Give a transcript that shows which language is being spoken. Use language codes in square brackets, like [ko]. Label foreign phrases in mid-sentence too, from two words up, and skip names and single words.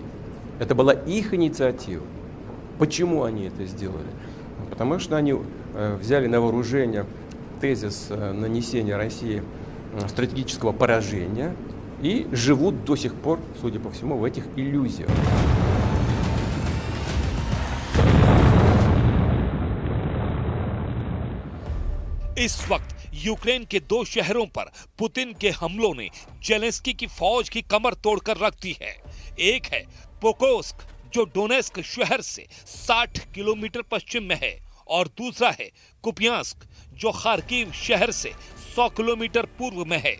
[ru] Это была их инициатива. Почему они это сделали? Потому что они взяли на вооружение тезис нанесения России стратегического поражения и живут до сих пор, судя по всему, в этих иллюзиях. [hi] इस वक्त यूक्रेन के 2 शहरों पर पुतिन के हमलों ने जेलेंस्की की फौज की कमर तोड़कर रख दी है। एक है पोकोस्क, जो डोनेस्क शहर से 60 किलोमीटर पश्चिम में है, और दूसरा है कुपियांस्क, जो खार्किव शहर से 100 किलोमीटर पूर्व में है।